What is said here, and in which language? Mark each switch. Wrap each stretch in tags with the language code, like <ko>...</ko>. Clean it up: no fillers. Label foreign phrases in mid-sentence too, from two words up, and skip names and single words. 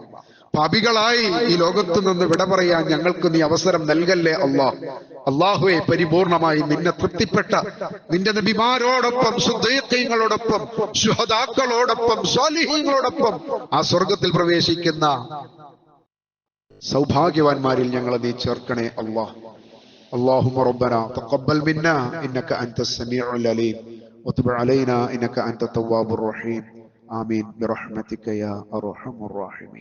<ml>പാപികളായി ഈ ലോകത്ത് നിന്ന് വിട പറയാൻ ഞങ്ങൾക്ക് നീ അവസരം നൽകല്ലേ അള്ളാഹ്. അള്ളാഹുവെ, പരിപൂർണമായി നിന്നെ തൃപ്തിപ്പെട്ട നിന്റെ നബിമാരോടൊപ്പം, സുദ്ദീഖീങ്ങളോടൊപ്പം, ശുഹദാക്കളോടൊപ്പം, സ്വാലിഹീങ്ങളോടൊപ്പം ആ സ്വർഗത്തിൽ പ്രവേശിക്കുന്ന സൗഭാഗ്യവാന്മാരിൽ ഞങ്ങളെ നീ ചേർക്കണേ അള്ളാഹ്.</ml> <ar>اللهم ربنا تقبل منا إنك أنت السميع العليم وتب علينا إنك أنت التواب الرحيم. آمين برحمتك يا أرحم الراحمين.</ar>